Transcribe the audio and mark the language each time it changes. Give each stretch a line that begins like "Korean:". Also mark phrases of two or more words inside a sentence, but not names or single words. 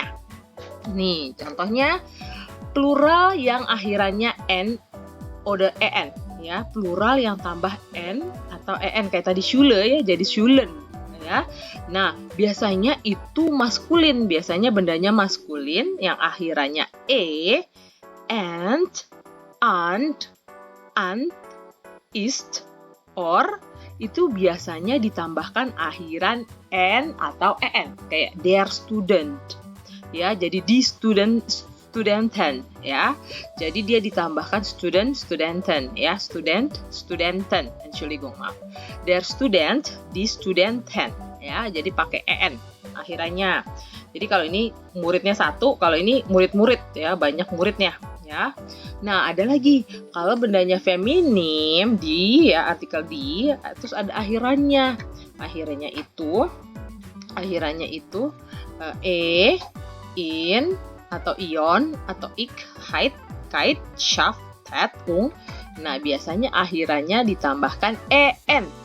Indonesian: Nih, contohnya plural yang akhirannya n oder en, ya, plural yang tambah n atau en kayak tadi Schule, ya, jadi Schulen. Ya. Nah, biasanya itu maskulin, biasanya bendanya maskulin yang akhirannya and, ist, or, itu biasanya ditambahkan akhiran n atau en, kayak
German: der Student,
Indonesian: ya, jadi
German: die Studenten,
Indonesian: ya, jadi dia ditambahkan studenten, ya, studenten, Entschuldigung, maaf,
German: der Student, die Studenten,
Indonesian: ya, jadi pakai en akhirannya. Jadi kalau ini muridnya satu, kalau ini murid-murid, ya, banyak muridnya, ya. Nah, ada lagi kalau bendanya feminim, di, ya, artikel di, terus ada akhirannya itu in atau ion atau ik, heit, kait, schaft, tet, Nah, biasanya akhirannya ditambahkan en.